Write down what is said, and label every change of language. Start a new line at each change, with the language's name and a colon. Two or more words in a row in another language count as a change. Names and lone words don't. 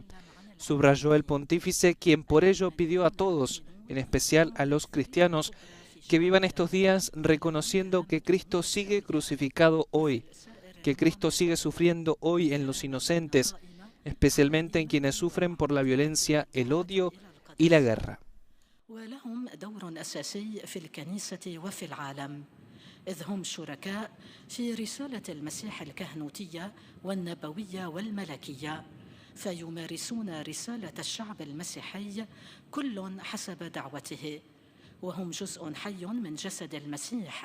Spanish: Subrayó el pontífice, quien por ello pidió a todos, en especial a los cristianos, que vivan estos días reconociendo que Cristo sigue crucificado hoy, que Cristo sigue sufriendo hoy en los inocentes, especialmente en quienes sufren por la violencia, el odio y la guerra.
Arabic: إذ هم شركاء في رسالة المسيح الكهنوتية والنبوية والملكية، فيمارسون رسالة الشعب المسيحي كل حسب دعوته، وهم جزء حي من جسد المسيح.